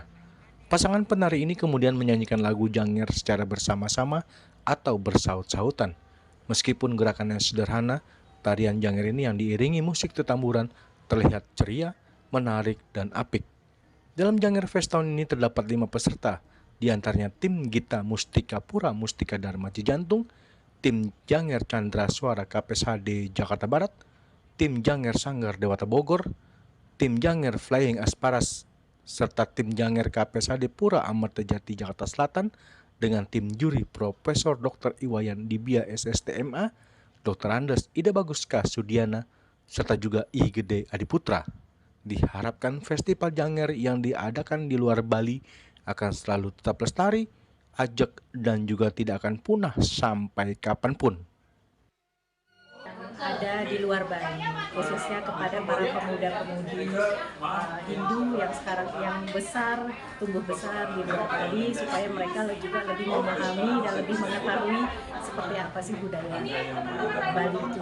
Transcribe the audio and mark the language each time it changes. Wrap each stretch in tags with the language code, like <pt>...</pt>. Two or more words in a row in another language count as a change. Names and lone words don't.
<id>Pasangan penari ini kemudian menyanyikan lagu Janger secara bersama-sama atau bersaut-sautan. Meskipun gerakannya sederhana, tarian Janger ini yang diiringi musik tetamburan terlihat ceria, menarik, dan apik. Dalam Janger Fest tahun ini terdapat 5 peserta, di antaranya tim Gita Mustika Pura Mustika Dharma Cijantung, tim Janger Chandra Suara KPSHD Jakarta Barat, tim Janger Sanggar Dewata Bogor, tim Janger Flying Asparas, serta tim Janger KPSHD Pura Amartajati Jakarta Selatan dengan tim juri Profesor Dr. Iwayan Dibia SSTMA, Dr. Andes Ida Baguska Sudiana, serta juga I Gede Adiputra. Diharapkan festival Janger yang diadakan di luar Bali akan selalu tetap lestari, ajak, dan juga tidak akan punah sampai kapanpun. Ada di luar Bali, khususnya kepada para pemuda-pemudi Hindu yang sekarang besar, tumbuh besar di luar Bali, supaya mereka juga lebih memahami dan lebih mengetahui seperti apa sih budaya Bali itu.</id>